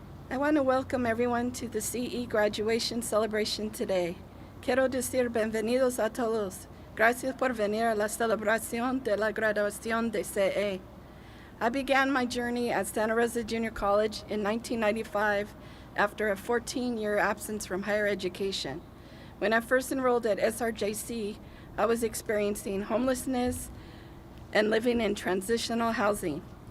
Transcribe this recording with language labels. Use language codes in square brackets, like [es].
[en] I want to welcome everyone to the CE graduation celebration today. [es] Quiero decir bienvenidos a todos. Gracias por venir a la celebración de la graduación de CE. [en] I began my journey at Santa Rosa Junior College in 1995 after a 14-year absence from higher education. When I first enrolled at SRJC, I was experiencing homelessness and living in transitional housing.